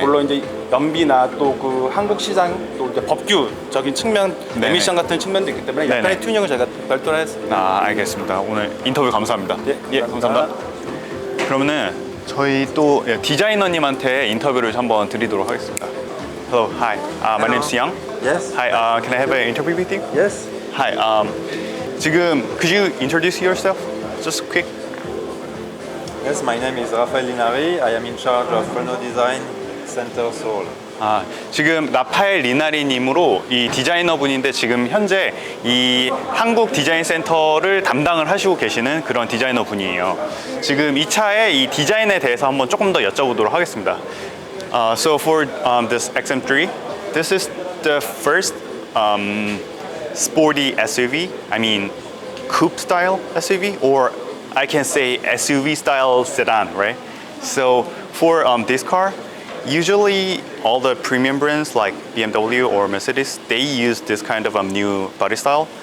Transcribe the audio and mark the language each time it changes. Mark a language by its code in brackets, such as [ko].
[ko] 물론 이제 연비나 또 그 한국 시장 또 이제 법규적인 측면, 네네. 에미션 같은 측면도 있기 때문에 약간의 네네. 튜닝을 저희가 별도로 했습니다. 아, 알겠습니다. 오늘 인터뷰 감사합니다. 예, 감사합니다. 그러면은 저희 또 디자이너님한테 인터뷰를 한번 드리도록 하겠습니다. [en] Hello, hi. My name is Young. Yes. Hi, can I have an interview with you? Yes. Hi. 지금 could you introduce yourself? Just quick. Yes, my name is Raphaël Linari. I am in charge of Renault Design Center Seoul. [ko] 지금 라파엘 리나리님으로 이 디자이너분인데 지금 현재 이 한국 디자인 센터를 담당을 하시고 계시는 그런 디자이너분이에요. 지금 이 차의 이 디자인에 대해서 한번 조금 더 여쭤보도록 하겠습니다. [en] So for this XM3, this is the first sporty SUV. I mean, coupe style SUV, or I can say SUV style sedan, right? So for this car, usually all the premium brands like BMW or Mercedes, they use this kind of new body style.